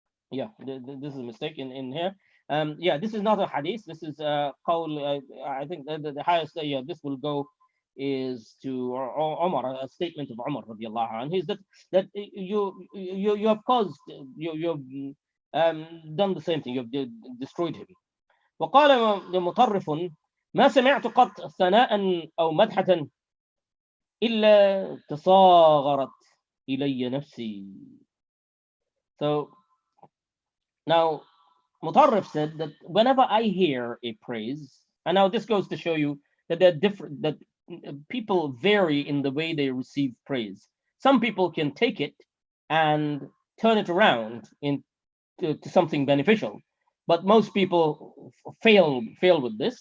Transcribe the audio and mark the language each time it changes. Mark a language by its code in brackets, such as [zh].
[en] This is a mistake in here. This is not a hadith. This is qawl. I think the highest. This will go is to Umar, a statement of Umar radiallahu anhu, is that you have caused, you've done the same thing. You've destroyed him. [ar] وقال مطرف ما سمعت قط ثناء أو مدحة إلا تصاغرت إلي نفسي. [en] So now Mutarrif said that whenever I hear a praise, and now this goes to show you that that people vary in the way they receive praise. Some people can take it and turn it around into something beneficial, but most people fail with this.